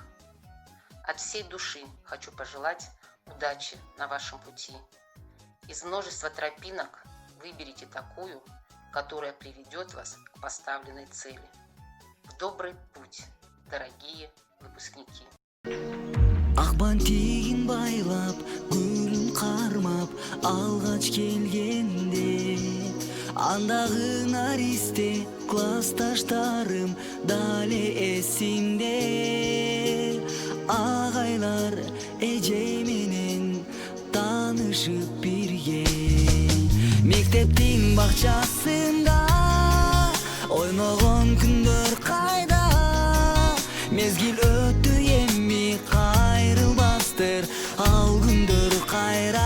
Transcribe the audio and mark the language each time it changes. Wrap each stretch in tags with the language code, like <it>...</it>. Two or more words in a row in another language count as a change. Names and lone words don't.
<ru>От всей души хочу пожелать удачи на вашем пути. Из множества тропинок выберите такую, которая приведет вас к поставленной цели. В добрый путь, дорогие выпускники!</ru> <ky>Акбан тегин байлап, гүлүн кармап, алгач келгенде, андагы наристе классташтарым дале эсимде. Агайлар эже менен таанышып бирген, мектептин бакчасында ойногон күндөр кайда, мезгил өттү эми кайрылбастыр, ал күндөр кайра.</ky>